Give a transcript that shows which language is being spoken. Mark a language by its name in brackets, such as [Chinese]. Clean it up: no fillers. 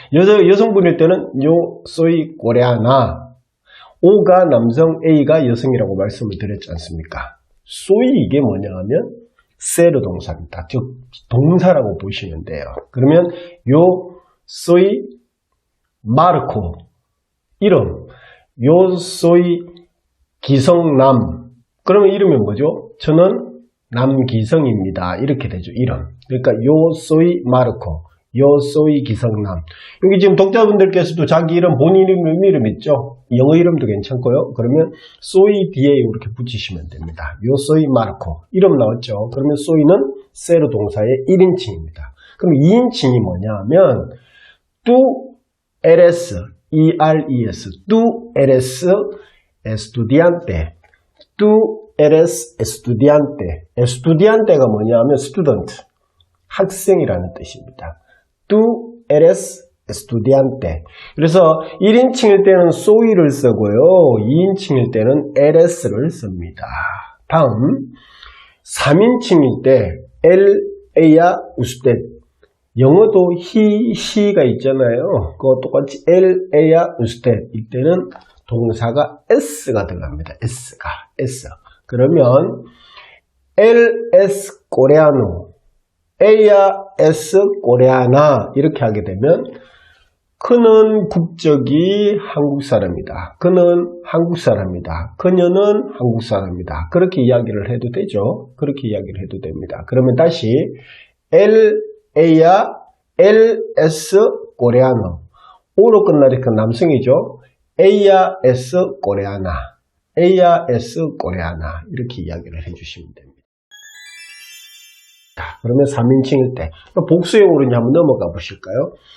[Korean] 여성분일 때는 [Spanish] yo soy coreana. [Korean] O가 남성, A가 여성이라고 말씀을 드렸지 않습니까? soy 이게 뭐냐 하면 ser 동사입니다. 즉 동사라고 보시면 돼요. 그러면 [Spanish] yo soy Marco. 이름. yo soy 기성남. [Korean] 그러면 이름이 뭐죠? 저는 남기성입니다. 이렇게 되죠. 이름. 그러니까 [Spanish] yo soy Marco, yo soy 기성남. [Korean] 여기 지금 독자분들께서도 자기 이름, 본인 이름 있죠? 영어 이름도 괜찮고요. 그러면 soy 뒤에 이렇게 붙이시면 됩니다. [Spanish] yo soy Marco. [Korean] 이름 나왔죠? 그러면 soy는 ser 동사의 1인칭입니다. 그럼 2인칭이 뭐냐 하면 [Spanish] tú eres, E-R-E-S, tú eres estudiante. tú eres estudiante. [Korean] estudiante가 뭐냐 하면 student, 학생이라는 뜻입니다. [Spanish] tú eres estudiante. [Korean] 그래서 1인칭일 때는 soy를 쓰고요. 2인칭일 때는 eres를 씁니다. 다음 3인칭일 때 él, ella, usted. 영어도 he, she가 있잖아요. 그거 똑같이 él, ella, usted. 이때는 동사가 s가 들어갑니다. S. 그러면 [Spanish] él es coreano, ella es coreana [Korean] 이렇게 하게 되면 그는 국적이 한국 사람이다. 그는 한국 사람이다. 그녀는 한국 사람이다. 그렇게 이야기를 해도 되죠. 그렇게 이야기를 해도 됩니다. 그러면 다시 [Spanish] él, ella, él es coreano. [Korean] O로 끝나니까 남성이죠. [Spanish] ella es coreana. ella es coreana. [Korean] 이렇게 이야기를 해주시면 됩니다. 자, 그러면 3인칭일 때 복수형으로 한번 넘어가 보실까요?